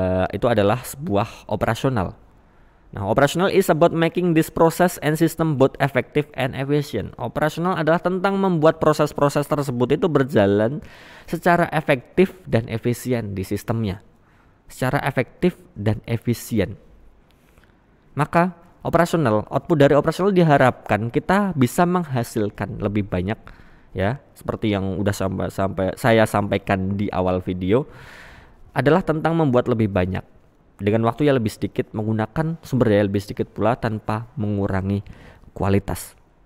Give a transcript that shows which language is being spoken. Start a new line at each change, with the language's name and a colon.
Indonesian: Itu adalah sebuah operasional. Nah,
English: operational is about making this process and system both effective and efficient.
Indonesian: Operasional adalah tentang membuat proses-proses tersebut itu berjalan secara efektif dan efisien di sistemnya. Secara efektif dan efisien. Maka operasional, output dari operasional diharapkan kita bisa menghasilkan lebih banyak ya, seperti yang udah sampai saya sampaikan di awal video, adalah tentang membuat lebih banyak dengan waktu yang lebih sedikit, menggunakan sumber daya lebih sedikit pula tanpa mengurangi kualitas.